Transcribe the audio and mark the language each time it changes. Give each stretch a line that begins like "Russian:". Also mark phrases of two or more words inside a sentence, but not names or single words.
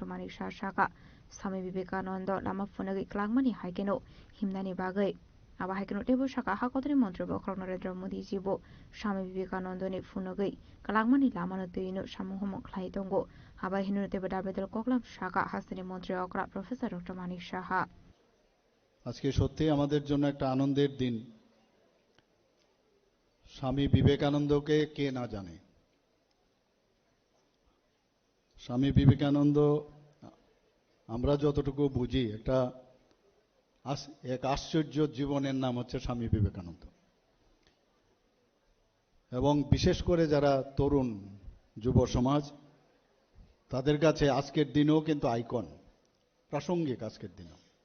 Kok Borok: Manik Shah Shaka Sami Vivekananda Lama Funagi Klangmani Haikeno Himdani Bagai Aba Haikeno Tebo Shaka Hakotri Montreal Narendra Modi Jibo Sami Vivekananda ni Funagi Klangmani Lama Tuino Shamuhomo Klaitongo Aba Hinu Tebo Dabedel Koklam Shaka Hasani Montreal Professor Dr. Manik Shah
Bangla: আজকে সত্যি আমাদের জন্য একটা আনন্দের দিন স্বামী বিবেকানন্দকে কে না জানে স্বামী বিবেকানন্দ আমরা যতটুকু বুঝি এক আশ্চর্য জীবনের নাম হচ্ছে স্বামী বিবেকানন্দ এবং বিশেষ করে যারা তরুণ যুব সমাজ তাদের কাছে আজকের দিনও কিন্তু আইকন প্রাসঙ্গিক আজকের দিনও